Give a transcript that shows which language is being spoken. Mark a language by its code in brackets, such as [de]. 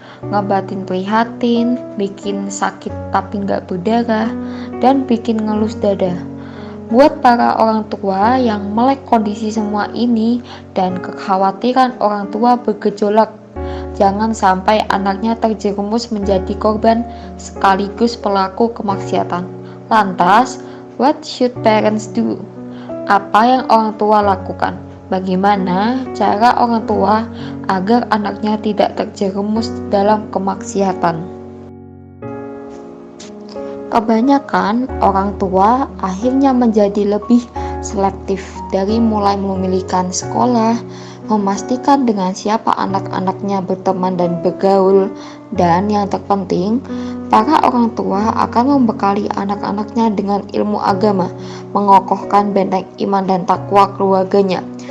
[id] Ngebatin prihatin, bikin sakit tapi nggak berdarah, dan bikin ngelus dada. Buat para orang tua yang melek kondisi semua ini dan kekhawatiran orang tua bergejolak, jangan sampai anaknya terjerumus menjadi korban sekaligus pelaku kemaksiatan. Lantas, [en] what should parents do? [id] Apa yang orang tua lakukan? Bagaimana cara orang tua agar anaknya tidak terjerumus dalam kemaksiatan? Kebanyakan orang tua akhirnya menjadi lebih selektif dari mulai memilihkan sekolah, memastikan dengan siapa anak-anaknya berteman dan bergaul, dan yang terpenting, para orang tua akan membekali anak-anaknya dengan ilmu agama, mengokohkan benteng iman dan takwa keluarganya.